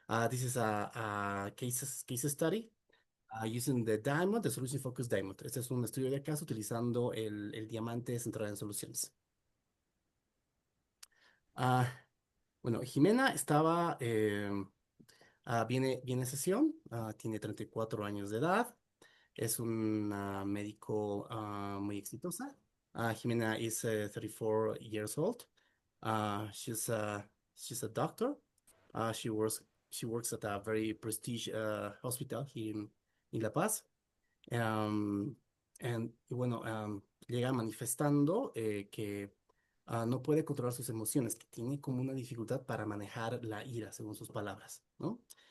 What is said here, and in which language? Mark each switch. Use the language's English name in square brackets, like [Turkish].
[English] This is a case study using the diamond, the solution focused diamond. [Spanish] Este es un estudio de caso utilizando el diamante centrado en soluciones. Ah, bueno, Jimena estaba, viene a sesión, tiene 34 años de edad, es una médico muy exitosa. [English] Jimena is 34 years old. Uh, she's a she's a doctor. She works at a very prestige hospital here in La Paz. [Spanish] Um, y bueno, llega manifestando que no puede controlar sus emociones, que tiene como una dificultad para manejar la ira, según sus palabras, ¿no?